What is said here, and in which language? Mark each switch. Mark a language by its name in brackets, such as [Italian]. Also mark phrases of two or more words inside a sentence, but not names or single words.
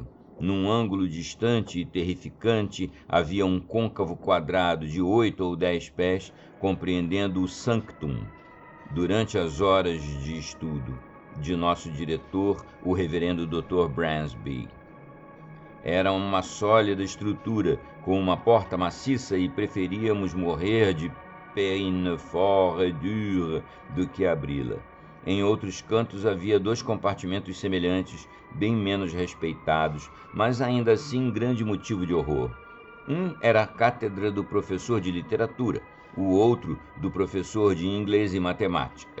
[Portuguese] Num ângulo distante e terrificante havia um côncavo quadrado de 8 ou 10 pés, compreendendo o sanctum, durante as horas de estudo, de nosso diretor, o reverendo Dr. Bransby. Era uma sólida estrutura, com uma porta maciça, e preferíamos morrer de [French] peine fort et dure [Portuguese] do que abri-la. Em outros cantos havia 2 compartimentos semelhantes, bem menos respeitados, mas ainda assim grande motivo de horror. Um era a cátedra do professor de literatura, o outro do professor de inglês e matemática.